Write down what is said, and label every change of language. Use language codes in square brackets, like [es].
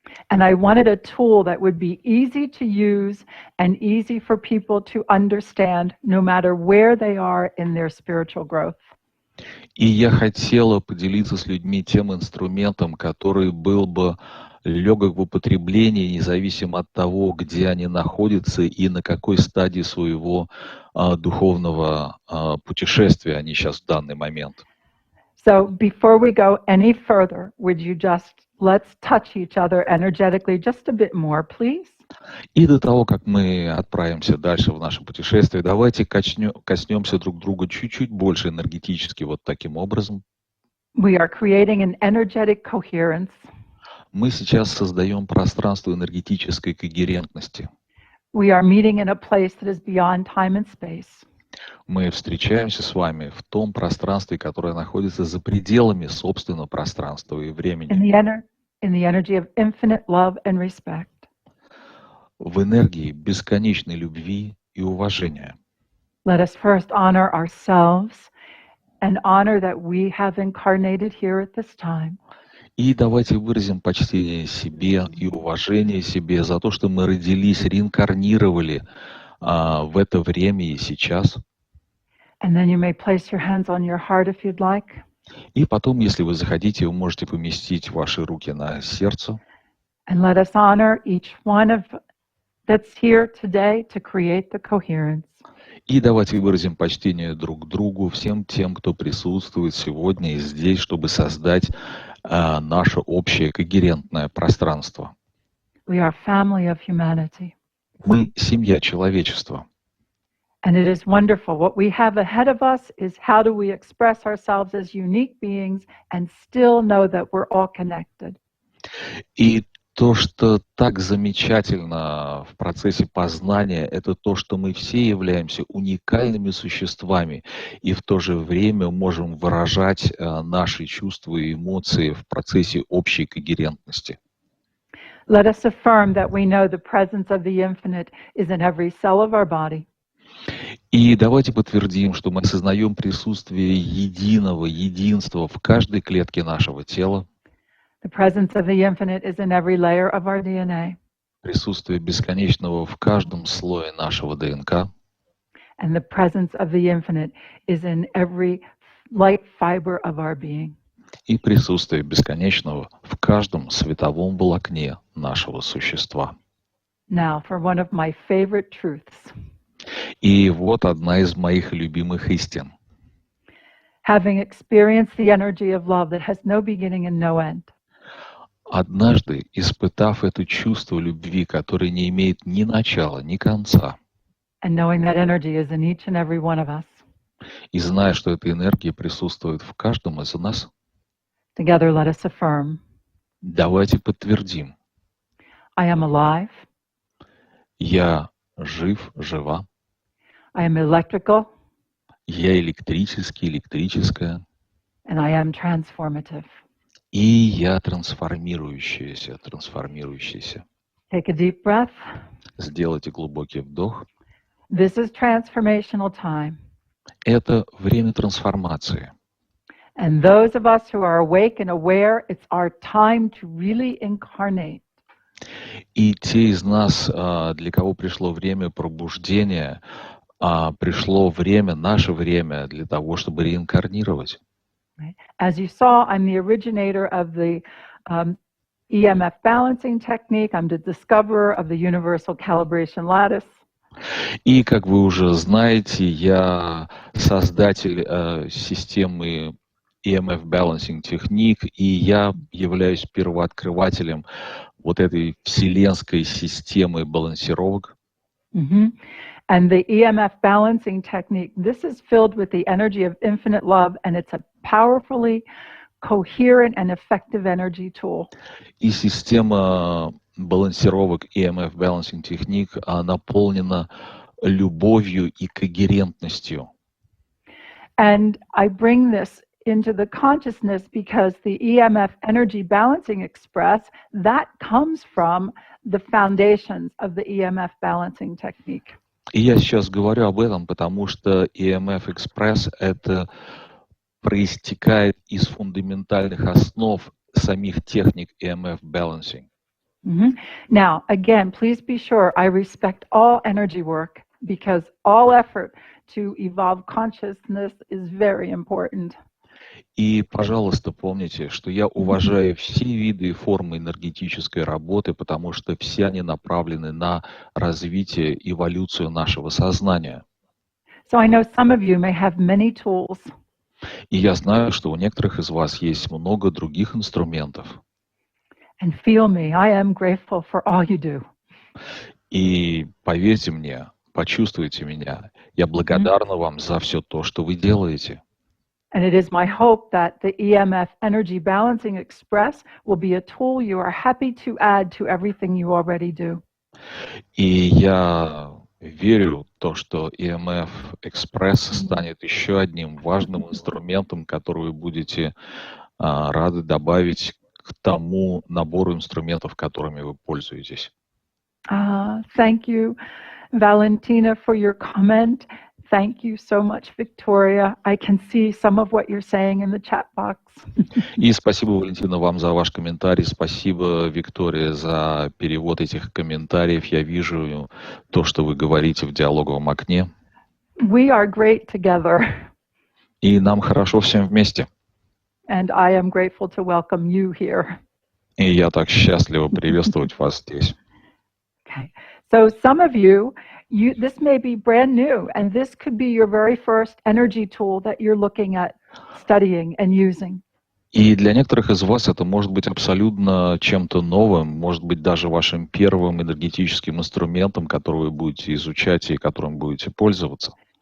[en] And I wanted a tool that would be easy to use and easy for people to understand, no matter where they are in their spiritual growth. [ru] И я хотела поделиться с людьми тем инструментом, который был бы легок в употреблении, независимо от того, где они находятся и на какой стадии своего духовного путешествия они сейчас в данный момент. [en] So before we go any further, would you let's touch each other energetically just a bit more, please? [ru] И до того, как мы отправимся дальше в наше путешествие, давайте коснемся друг друга чуть-чуть больше энергетически, вот таким образом. [en] We are creating an energetic coherence. [ru] Мы сейчас создаем пространство энергетической когерентности. [en] We are meeting in a place that is beyond time and space. [ru] Мы встречаемся с вами в том пространстве, которое находится за пределами собственного пространства и времени. [en] In the energy of infinite love and respect. [ru] В энергии бесконечной любви и уважения. [en] Let us first honor ourselves and honor that we have incarnated here at this time. [ru] И давайте выразим почтение себе и уважение себе за то, что мы родились, реинкарнировали в это время и сейчас. [en] And then you may place your hands on your heart if you'd like. [ru] И потом, если вы захотите, вы можете поместить ваши руки на сердце. [en] And let us honor each one of that's here today to create the coherence. [ru] И давайте выразим почтение друг другу, всем тем, кто присутствует сегодня и здесь, чтобы создать наше общее когерентное пространство. [en] We are family of humanity. [ru] Мы семья человечества. [en] And it is wonderful. What we have ahead of us is how do we express ourselves as unique beings and still know that we're all connected. [ru] И то, что так замечательно в процессе познания, это то, что мы все являемся уникальными существами и в то же время можем выражать наши чувства и эмоции в процессе общей когерентности. [en] Let us affirm that we know the presence of the infinite is in every cell of our body. [ru] И давайте подтвердим, что мы осознаем присутствие единого, единства в каждой клетке нашего тела. [en] The presence of the infinite is in every layer of our DNA. [ru] Присутствие бесконечного в каждом слое нашего ДНК. [en] And the presence of the infinite is in every light fiber of our being. [ru] И присутствие бесконечного в каждом световом волокне нашего существа. [en] Now, for one of my favorite truths. [ru] И вот одна из моих любимых истин. [en] Having experienced the energy of love that has no beginning and no end. [ru] Однажды, испытав это чувство любви, которое не имеет ни начала, ни конца, [en] And knowing that energy is in each and every one of us. [ru] И зная, что эта энергия присутствует в каждом из нас, [en] Together, let us affirm. [ru] давайте подтвердим. [en] I am alive. [ru] Я жив, жива. [en] I am electrical. [ru] Я электрический, электрическая. [en] And I am transformative. [ru] И я трансформирующаяся, трансформирующаяся. [en] Take a deep breath. [ru] Сделайте глубокий вдох. [en] This is transformational time. [ru] Это время трансформации. [en] And those of us who are awake and aware, it's our time to really incarnate. [ru] И те из нас, для кого пришло время пробуждения, пришло время, наше время для того, чтобы реинкарнировать. [en] As you saw, I'm the originator of the EMF balancing technique. I'm the discoverer of the universal calibration lattice. [ru] И, как вы уже знаете, я создатель системы EMF Balancing Technique, и я являюсь первооткрывателем вот этой вселенской системы балансировок. [en] And the EMF balancing technique, this is filled with the energy of infinite love, and it's a powerfully coherent and effective energy tool. [ru] И система балансировок EMF Balancing Technique наполнена любовью и когерентностью. [en] And I bring this into the consciousness because the EMF Energy Balancing Express, that comes from the foundations of the EMF balancing technique. [ru] И я сейчас говорю об этом, потому что EMF Express это проистекает из фундаментальных основ самих техник EMF Balancing. [en] Now, again, please be sure I respect all energy work because all effort to evolve consciousness is very important. [ru] И, пожалуйста, помните, что я уважаю все виды и формы энергетической работы, потому что все они направлены на развитие, эволюцию нашего сознания. [en] So I know some of you may have many tools. [ru] И я знаю, что у некоторых из вас есть много других инструментов. [en] And feel me, I am grateful for all you do. [ru] И поверьте мне, почувствуйте меня. Я благодарна вам за все то, что вы делаете. [en] And it is my hope that the EMF Energy Balancing Express will be a tool you are happy to add to everything you already do. [ru] И я верю в то, что EMF Express станет еще одним важным инструментом, который вы будете рады добавить к тому набору инструментов, которыми вы пользуетесь. [en] Thank you, Valentina, for your comment. Thank you so much, Victoria. I can see some of what you're saying in the chat box. [ru] И спасибо, Валентина, вам за ваш комментарий. Спасибо, Виктория, за перевод этих комментариев. Я вижу то, что вы говорите в диалоговом окне. [en] We are great together. [ru] И нам хорошо всем вместе. [en] And I am grateful to welcome you here. [ru] И я так счастлива приветствовать вас здесь. [en] Okay. So some of you, this may be brand new, and this could be your very first energy tool that you're looking at studying and using. [ru] И для некоторых из вас это может быть абсолютно чем-то новым, может быть даже вашим первым энергетическим инструментом, который вы будете изучать и которым будете пользоваться.